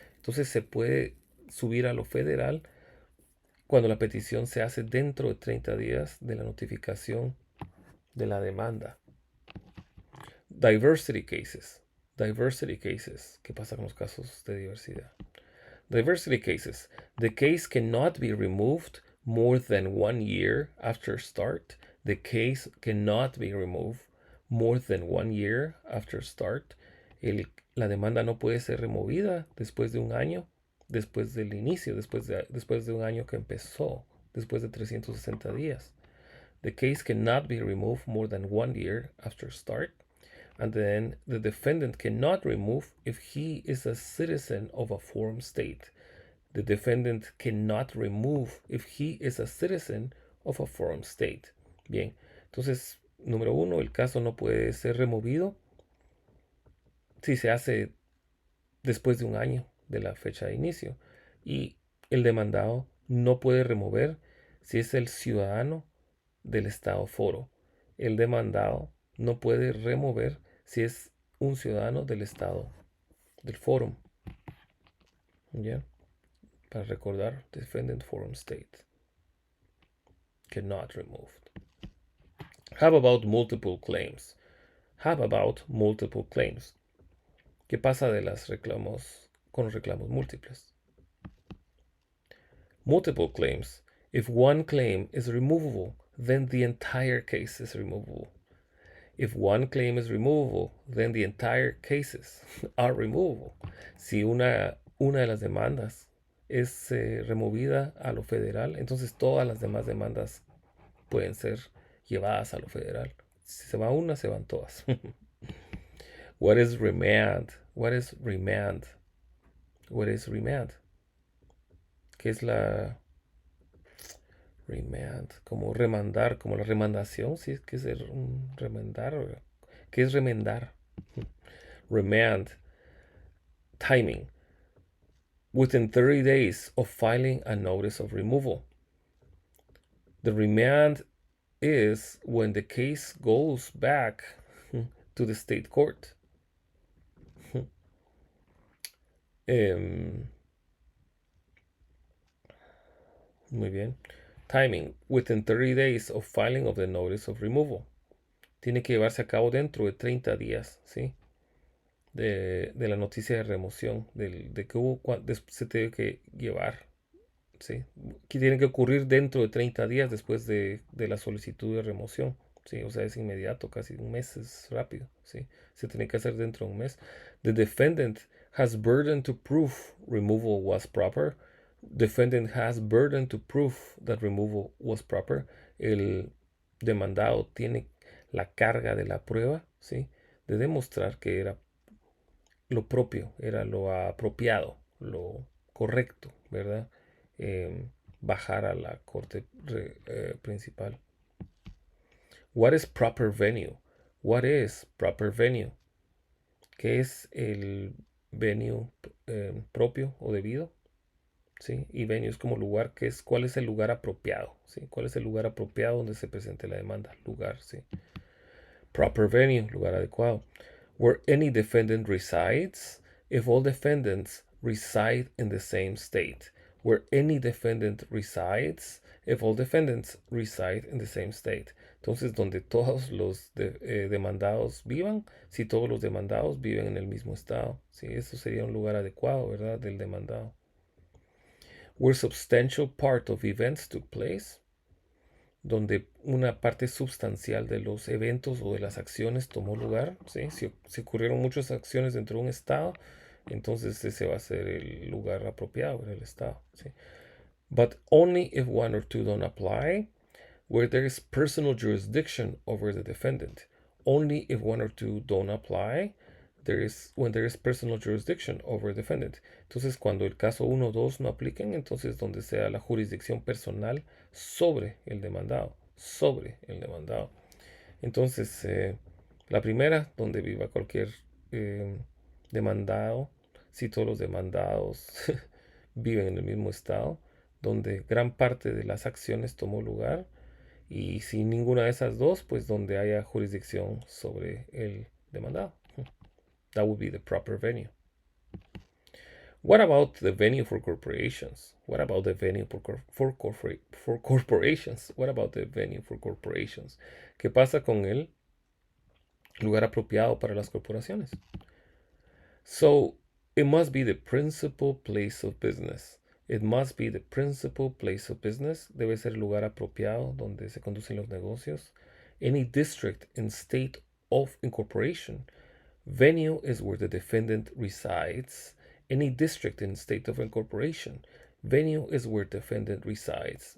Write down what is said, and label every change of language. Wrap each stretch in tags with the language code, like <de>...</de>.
<es>Entonces, se puede subir a lo federal cuando la petición se hace dentro de 30 días de la notificación de la demanda.</es> <en>Diversity cases. Diversity cases.</en> <es>¿Qué pasa con los casos de diversidad?</es> <en>Diversity cases. The case cannot be removed more than 1 year after start. The case cannot be removed more than 1 year after start.</en> <es>La demanda no puede ser removida después de un año, después del inicio, después de un año que empezó, después de 360 días.</es> <en>The case cannot be removed more than 1 year after start. And then the defendant cannot remove if he is a citizen of a foreign state. The defendant cannot remove if he is a citizen of a foreign state.</en> <es>Bien, entonces, número 1, el caso no puede ser removido si se hace después de un año de la fecha de inicio. Y el demandado no puede remover si es el ciudadano del estado foro. El demandado no puede remover si es un ciudadano del estado del foro. ¿Ya? Para recordar,</es> <en>defendant forum state cannot removed. How about multiple claims? How about multiple claims?</en> <es>¿Qué pasa de los reclamos con los reclamos múltiples?</es> <en>Multiple claims. If one claim is removable, then the entire case is removable. If one claim is removable, then the entire cases are removable.</en> <es>Si una de las demandas es removida a lo federal, entonces todas las demás demandas pueden ser llevadas a lo federal. Si se va una, se van todas.</es> <en>What is remand? What is remand? What is remand?</en> <es>¿Qué es la remand? Como remandar, como la remandación, ¿sí? ¿Qué es un remandar? ¿Qué es remendar? Remand. Timing.</es> <en>Within 30 days of filing a notice of removal. The remand is when the case goes back to the state court.</en> <es>Muy bien.</es> <en>Timing. Within 30 days of filing of the notice of removal.</en> <es>Tiene que llevarse a cabo dentro de 30 días, ¿sí? De la noticia de remoción, de que se tiene que llevar, ¿sí? Que tiene que ocurrir dentro de 30 días después de la solicitud de remoción, ¿sí? O sea, es inmediato, casi un mes es rápido, ¿sí? Se tiene que hacer dentro de un mes.</es> <en>The defendant has burden to prove removal was proper. Defendant has burden to prove that removal was proper.</en> <es>El demandado tiene la carga de la prueba, ¿sí? De demostrar que era lo propio, era lo apropiado, lo correcto, ¿verdad? Bajar a la corte principal.</es> <en>What is proper venue? What is proper venue?</en> <es>¿Qué es el venue propio o debido? ¿Sí? Y venue es como lugar, ¿cuál es el lugar apropiado? ¿Sí? ¿Cuál es el lugar apropiado donde se presente la demanda? Lugar, ¿sí? Proper venue, lugar adecuado.</es> <en>Where any defendant resides, if all defendants reside in the same state. Where any defendant resides, if all defendants reside in the same state.</en> <es>Entonces, donde todos los demandados vivan, si todos los demandados viven en el mismo estado. Sí, eso sería un lugar adecuado, ¿verdad? Del demandado.</es> <en>Where substantial part of events took place.</en> <es>donde una parte sustancial de los eventos o de las acciones tomó lugar, ¿sí? Si ocurrieron muchas acciones dentro de un estado, entonces ese va a ser el lugar apropiado en el estado, ¿sí?</es> <en>But only if one or two don't apply, where there is personal jurisdiction over the defendant. Only if one or two don't apply, when there is personal jurisdiction over the defendant.</en> <es>Entonces, cuando el caso uno o 2 no apliquen, entonces donde sea la jurisdicción personal sobre el demandado, sobre el demandado. Entonces, la primera, donde viva cualquier eh, demandado, si todos los demandados viven en el mismo estado, donde gran parte de las acciones tomó lugar, y si ninguna de esas dos, pues donde haya jurisdicción sobre el demandado.</es> <en>That would be the proper venue. What about the venue for corporations? What about the venue for corporations? What about the venue for corporations?</en> <es>¿Qué pasa con el lugar apropiado para las corporaciones?</es> <en>So, it must be the principal place of business. It must be the principal place of business.</en> <es>Debe ser el lugar apropiado donde se conducen los negocios.</es> <en>Any district in state of incorporation. Venue is where the defendant resides. Any district in state of incorporation. Venue is where defendant resides.</en>